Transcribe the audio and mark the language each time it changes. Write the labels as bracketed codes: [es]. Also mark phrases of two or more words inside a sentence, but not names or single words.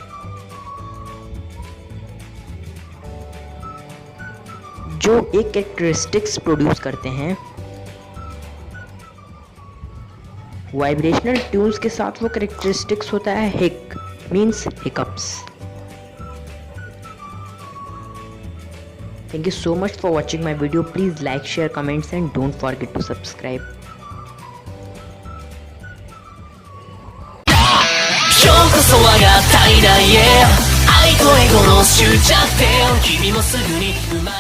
[hi] जो एक [en] characteristics produce [hi] करते हैं। [en] vibrational tunes [hi] के साथ वो कैरेक्टरिस्टिक्स होता है [en] hic means hiccups. thank you so much for watching my video. please like, share, comments and don't forget to subscribe. [ja] 今日こそはが体内へ愛とエゴの終着点君もすぐに